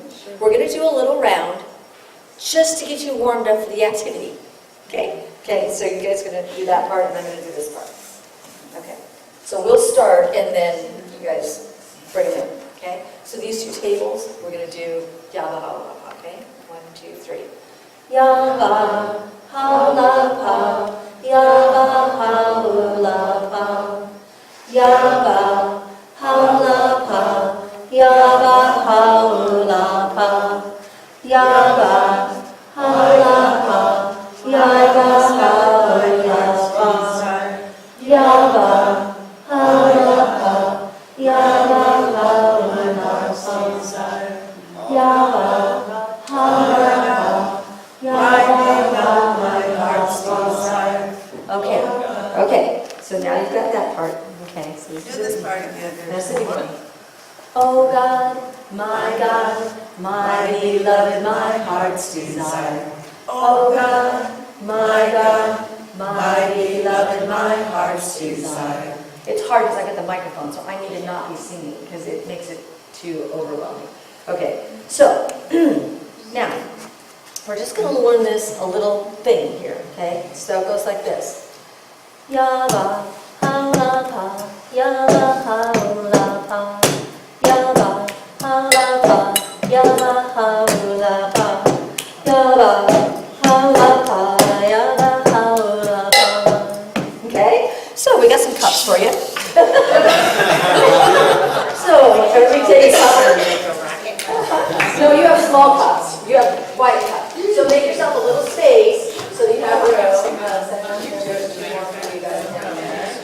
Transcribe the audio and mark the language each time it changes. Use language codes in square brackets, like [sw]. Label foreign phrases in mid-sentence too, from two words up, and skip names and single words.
[en] We're going to do a little round just to get you warmed up for the activity. Okay, so you guys are going to do that part and I'm going to do this part. Okay, so we'll start and then you guys bring it in. Okay, so these two tables, we're going to do Yaba Haula Pa. Okay, 1, 2, 3. Yaba Haula Pa, Yaba Haula Pa. Yaba Haula Pa, Yaba Haula Pa. Yaba Haula Pa, Yaba Haula Pa. Yaba Haula Pa, Yaba Haula Pa. Yaba Haula Pa, Yaba my heart's desire. Okay, so now you've got that part. Okay, so Do this part again. that's the big one. Oh God, my beloved, my heart's desire. Oh God, my beloved, my heart's desire. It's hard because I got the microphone, so I need to not be singing because it makes it too overwhelming. Okay, so now we're just going to learn this a little thing here. Okay, so it goes like this. Yaba haula pa, yaba haula pa. Yaba haula pa, yaba haula pa. Yaba haula pa, yaba haula pa. Okay, so we got some cups for you. So everybody take a cup. No, you have small cups. You have white cups. So make yourself a little space so you have room.